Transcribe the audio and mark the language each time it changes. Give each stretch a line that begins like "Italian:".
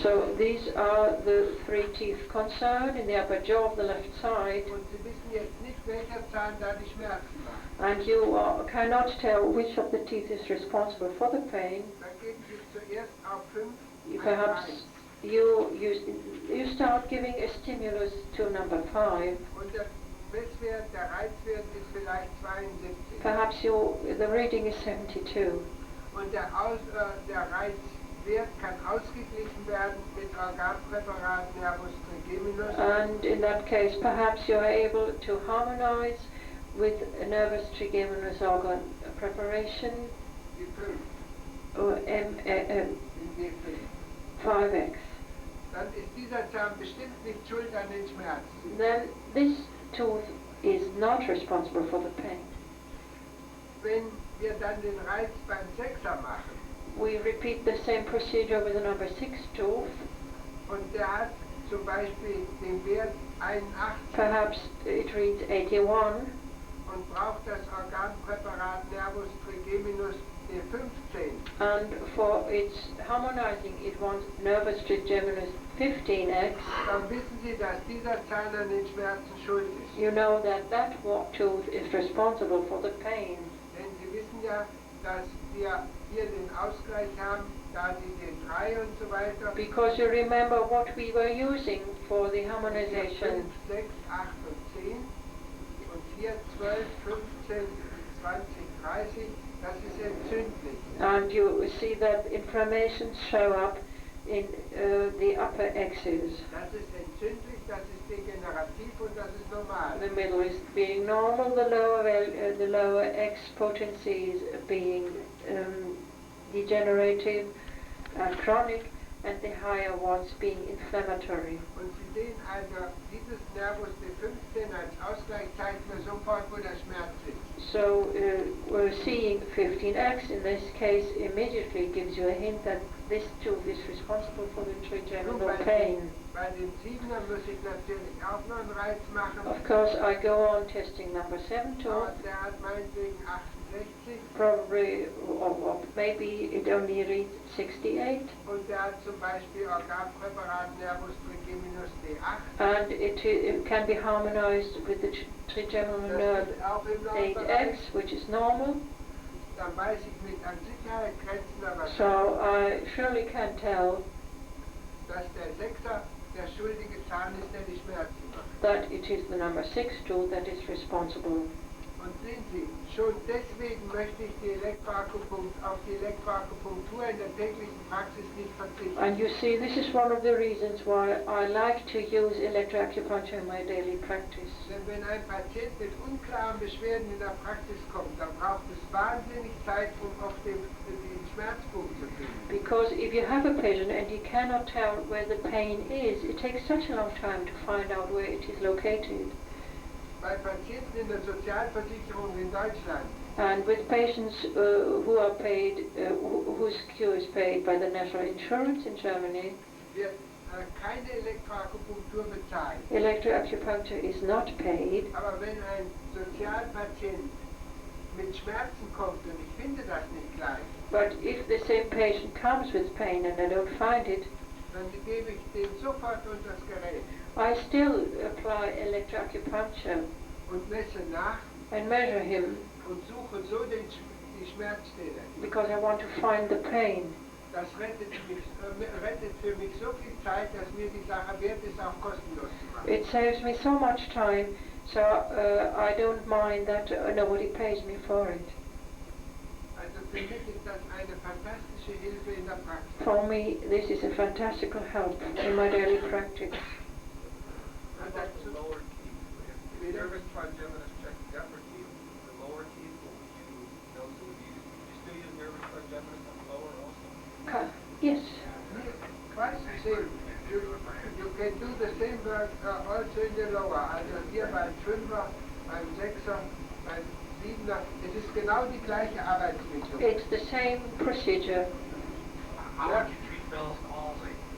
English: So these are the three teeth concerned in the upper jaw of the left side,
German: Und Sie wissen jetzt nicht, welcher Zahn da die Schmerzen macht.
English: and you cannot tell which of the teeth is responsible for the pain.
German: Dann geben Sie zuerst auf 5,
English: Perhaps you start giving a stimulus to number 5.
German: Und der Messwert, der Reizwert ist vielleicht 72.
English: Perhaps the reading is 72.
German: Und der Reizwert kann ausgeglichen werden mit Organpräparat Nervus trigeminus.
English: And in that case, perhaps you are able to harmonize with a nervous trigeminus organ preparation,
German: Die 5
English: or in G5. 5X.
German: dann ist dieser Zahn bestimmt nicht schuld an den Schmerzen.
English: then this tooth is not responsible for the pain.
German: Wenn wir dann den Reiz beim Sechser machen
English: We repeat the same procedure with the number 6 tooth.
German: und der hat zum Beispiel den Wert 81
English: Perhaps it reads 81
German: und braucht das Organpräparat Nervus trigeminus D15,
English: and for its harmonizing it wants nervus trigeminus 15x.
German: dann wissen Sie, dass dieser Zahn an den Schmerzen schuld ist.
English: You know that that tooth is responsible for the pain.
German: Denn Sie wissen ja, dass wir hier den Ausgleich haben, da Sie den 3 und so weiter.
English: Because you remember what we were using for the 5, harmonization.
German: 6, 8 und 10 und hier 12, 15, 20, 30, das ist entzündlich.
English: And you see that inflammations show up in the upper axis.
German: Das ist entzündlich, das ist degenerativ und das ist normal.
English: The middle is being normal, the lower X potencies being degenerative and chronic, and the higher ones being inflammatory.
German: Und Sie sehen also, dieses Nervus D15 als Ausgleich zeigt mir sofort, wo der Schmerz ist.
English: So we're seeing 15X in this case immediately gives you a hint that this tooth is responsible for the trigeminal pain.
German: Bei den 7er muss ich natürlich auch noch einen Reiz machen.
English: Of course, I go on testing number 7 tooth.
German: Aber der hat meinetwegen 68
English: Probably, or maybe it only reads 68.
German: und der hat zum Beispiel Organpräparat Nervus trigeminus D8.
English: And it can be harmonized with the trigeminal nerve
German: Das ist auch im
English: 8X, which is normal.
German: Dann weiß ich mit an Sicherheit Grenzen, aber
English: So I surely can tell
German: dass der 6er der schuldige Zahn ist, der die Schmerzen macht.
English: that it is the number 6 tooth that is responsible.
German: Und sehen Sie, schon deswegen möchte ich auf die Elektroakupunktur in der täglichen Praxis nicht verzichten.
English: And you see, this is one of the reasons why I like to use electroacupuncture in my daily practice.
German: Denn wenn ein Patient mit unklaren Beschwerden in der Praxis kommt, dann braucht es wahnsinnig Zeit, um auf den Schmerzpunkt zu finden.
English: Because if you have a patient and you cannot tell where the pain is, it takes such a long time to find out where it is located.
German: Bei Patienten in der Sozialversicherung in Deutschland
English: And with patients who are paid, whose cure is paid by the national insurance in Germany,
German: wird keine Elektroakupunktur bezahlt.
English: electroacupuncture is not paid.
German: Aber wenn ein Sozialpatient mit Schmerzen kommt und ich finde das nicht gleich,
English: But if the same patient comes with pain and I don't find it,
German: dann gebe ich den sofort unter das Gerät
English: I still apply electroacupuncture
German: und messe nach
English: and measure him
German: und suche so die Schmerzstelle.
English: because I want to find the pain.
German: Das rettet für mich so viel Zeit, dass mir die Sache wert ist, auch kostenlos zu machen.
English: It saves me so much time, so I don't mind that nobody pays me for it.
German: Also für mich ist das eine fantastische Hilfe in der Praxis.
English: For me, this is a fantastical help in my daily practice. What about the lower teeth? If nervous trigeminus checked the upper teeth, the lower teeth, would you still use nervous trigeminus on the lower also? Yes. Quite the same. You can do the same work also in the lower.
German: Also hier beim 5er, beim 6er, beim 7er. Es ist genau die gleiche Arbeitsmethode.
English: It's the same procedure. How would you treat Bell's palsy?